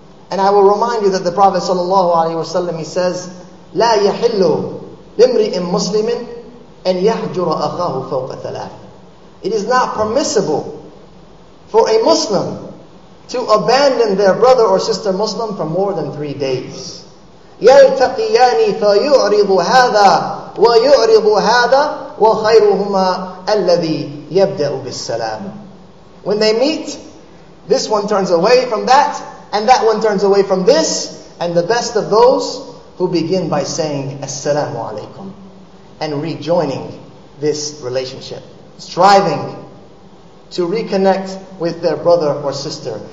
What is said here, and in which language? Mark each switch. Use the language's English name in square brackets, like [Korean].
[English] And I will remind you that the Prophet ﷺ, he says, [Arabic] لا يحل لامرئ مسلم أن يحجر أخاه فوق ثلاث. [English] It is not permissible for a Muslim to abandon their brother or sister Muslim for more than 3 days. [Arabic] يلتقيان فيعرض هذا ويعرض هذا وخيرهما الذي يبدأ بالسلام. [English] When they meet, this one turns away from that, and that one turns away from this, and the best of those who begin by saying Assalamu alaikum and rejoining this relationship, striving to reconnect with their brother or sister.